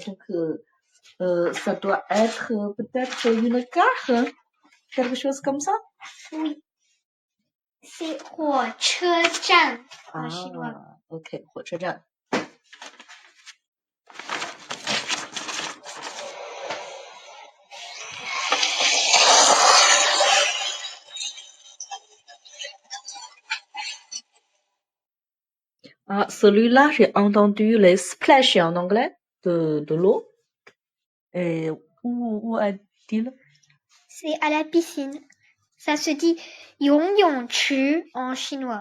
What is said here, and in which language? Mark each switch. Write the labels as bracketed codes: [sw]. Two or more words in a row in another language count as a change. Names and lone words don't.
[fr] Donc, ça doit être peut-être une gare, quelque chose comme ça. Oui. C'est 火车站 en chinois. OK, 火车站。Ah, celui-là, j'ai entendu les splash en anglais de l'eau. Et où a-t-il? C'est à la piscine. Ça se dit 游泳池 en chinois.